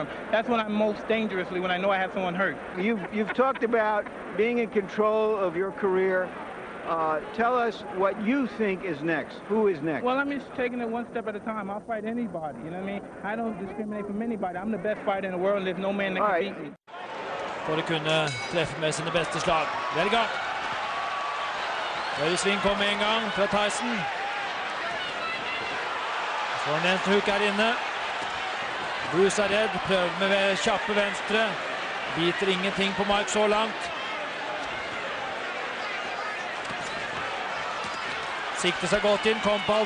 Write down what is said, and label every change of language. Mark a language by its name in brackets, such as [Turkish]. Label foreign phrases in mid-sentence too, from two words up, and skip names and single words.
[English] That's when I'm most dangerously, when I know I have someone hurt. You've talked about being in control of your career. Tell us what you think is next. Who is next? Well, I'm just taking it one step at a time. I'll fight anybody. You know what I mean? I don't discriminate from anybody. I'm the best fighter in the world, and there's no man that can beat me. [Norwegian] For å kunne treffe med sine beste slag. Det i gang. Høyre sving kom med en gang fra Tyson. Så får han en huk her inne. Bruce redd, prøver med kjappe venstre. Biter ingenting på Mike så langt. Sikter seg godt inn, kom på alt.